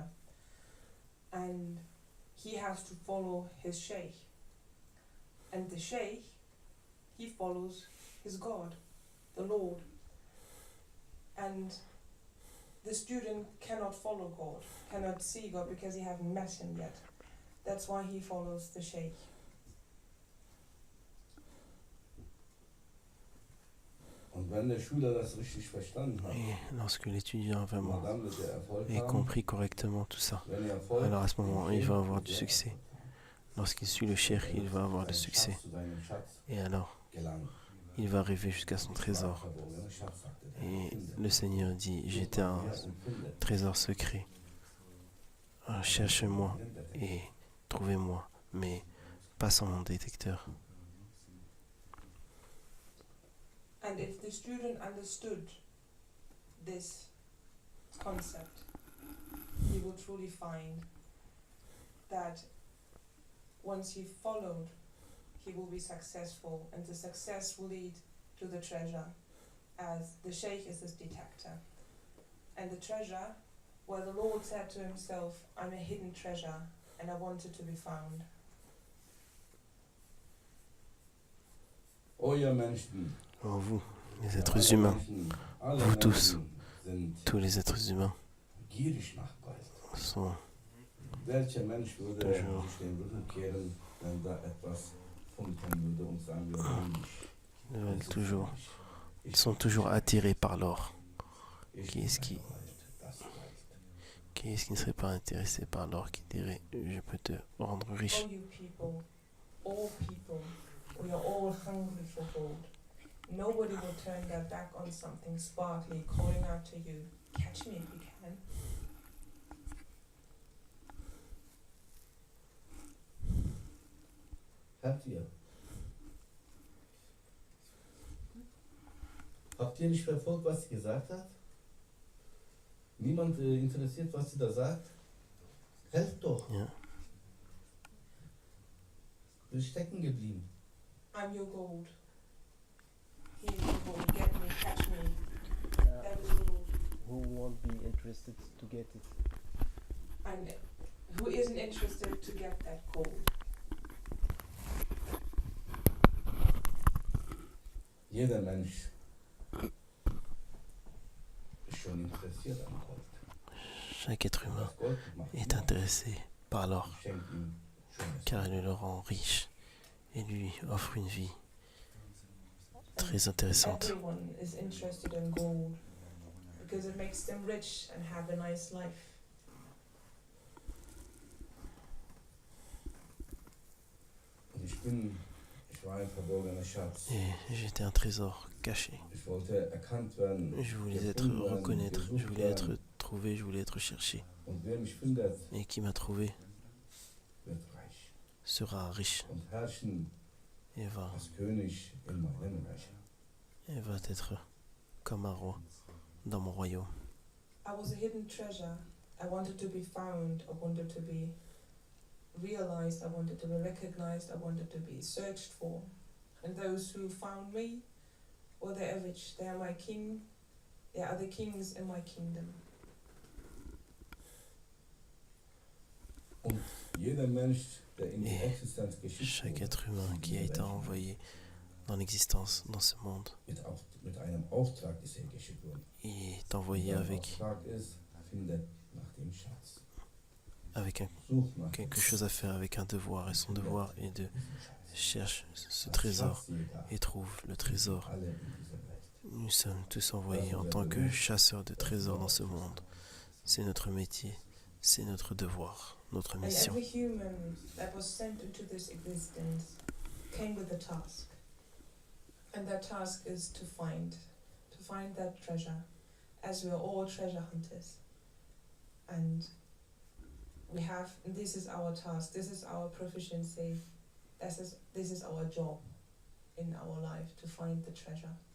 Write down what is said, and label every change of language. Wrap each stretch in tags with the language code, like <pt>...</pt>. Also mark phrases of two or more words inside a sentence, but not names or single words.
<en>And he has to follow his sheikh. And the sheikh, he follows his God. the Lord. And the student cannot follow God, cannot see God because he hasn't met him yet. That's why he follows the sheikh.</en> <de>Und wenn der Schüler das richtig verstanden hat,</de> <fr>Et lorsque l'étudiant a vraiment</fr> <de>dann wird er Erfolg</de> <fr>et</fr> <de>haben.</de> <fr>compris correctement tout ça,</fr> <de>Wenn er Erfolg</de> <fr>alors à ce moment, il va avoir du</fr> <de>wird er</de> <fr>succès.</fr> <de>Erfolg haben.</de> <fr>Lorsqu'il suit le cheikh, il va avoir du</fr> <de>Sein</de> <fr>succès.</fr> <de>Schatz zu seinem Schatz</de> <fr>Et alors,</fr> <de>gelangen.</de> <fr>il va arriver jusqu'à son trésor. Verborgener Schatz, sagte er. Et le Seigneur dit, j'étais un trésor secret. Cherchez-moi et trouvez-moi, mais pas sans mon détecteur.</fr> <en>And if the student understood this concept, he will truly find that once he followed, he will be successful, and the success will lead to the treasure, as the sheikh is this detector. And the treasure, well, the Lord said to himself, I'm a hidden treasure, and I want it to be found.</en> <de>Oh, ihr Menschen,</de> <fr>Oh, vous, les êtres</fr> <de>alle</de> <fr>humains,</fr> <de>Menschen, alle</de> <fr>vous tous,</fr> <de>Menschen sind</de> <fr>tous les êtres humains</fr> <de>gierig nach Gold.</de> <fr>sont</fr> <de>Welcher Mensch würde</de> <fr>Toujours.</fr> <de>sich den Rücken kehren, wenn da etwas funkeln würde und sagen wir,</de> <fr>veulent toujours, ils sont toujours attirés par l'or. Qui est-ce qui ne serait pas intéressé par l'or, qui dirait je peux te rendre riche?</fr> <en>Oh, you people, all people, we are all hungry for gold. Nobody will turn their back on something sparkly, calling out to you, catch me if you can.</en> <de>Habt ihr nicht verfolgt, was sie gesagt hat? Niemand interessiert, was sie da sagt? Helft doch. Ja. Du bist stecken geblieben.</de> <en>I'm your gold. Here is your gold, get me, catch me. That is gold. Who won't be interested to get it? And who isn't interested to get that gold?</en> <de>Jeder Mensch ist schon interessiert an Gold.</de> <fr>Chaque être humain</fr> <de>Das Gold macht</de> <fr>est</fr> <de>ihn</de> <fr>intéressé par l'or,</fr> <de>schenkt ihm schönes</de> <fr>car il le rend riche et lui offre une vie très intéressante.</fr> <en>Everyone is interested in gold because it makes them rich and have a nice life.</en> <de>Und ich war ein verborgener Schatz.</de> <fr>Et j'étais un trésor caché.</fr> <de>Ich wollte erkannt werden.</de> <fr>Je voulais être</fr> <de>gefunden werden,</de> <fr>reconnaître, je</fr> <de>gesucht</de> <fr>voulais</fr> <de>werden.</de> <fr>être trouvé, je voulais être cherché.</fr> <de>Und wer mich findet,</de> <fr>Et qui m'a trouvé</fr> <de>wird reich</de> <fr>sera riche</fr> <de>und herrschen</de> <fr>et</fr> <de>als König in meinem Reich.</de> <fr>va être comme un roi dans mon royaume.</fr> <en>I was a hidden treasure. I wanted to be found. I wanted to be realized. I wanted to be recognized. I wanted to be searched for. And those who found me, well, they are rich. They are my king. They are the kings in my kingdom.</en> <de>Und jeder Mensch, der in die</de> <fr>Et</fr> <de>Existenz geschickt</de> <fr>Chaque</fr> <de>wurde,</de> <fr>être humain qui a été envoyé dans l'existence, dans ce monde,</fr> <de>mit einem Auftrag ist er geschickt worden.</de> <fr>il est envoyé</fr> <de>Sein</de> <fr>avec,</fr> <de>Auftrag ist, findet nach dem Schatz.</de> <fr>avec</fr> <de>Such nach</de> <fr>quelque</fr> <de>dem</de> <fr>chose à faire, avec un devoir. Et son devoir est de chercher ce</fr> <de>Als</de> <fr>trésor</fr> <de>Schatzjäger</de> <fr>et trouve le trésor.</fr> <de>alle in dieser Welt.</de> <fr>Nous sommes tous envoyés en tant que chasseurs de trésors dans ce monde. C'est notre métier, c'est notre devoir, notre</fr> <en>And</en> <fr>mission.</fr> <en>every human that was sent into this existence came with a task. And that task is to find that treasure, as we are all treasure hunters. And this is our task, this is our proficiency, this is our job in our life, to find the treasure.</en>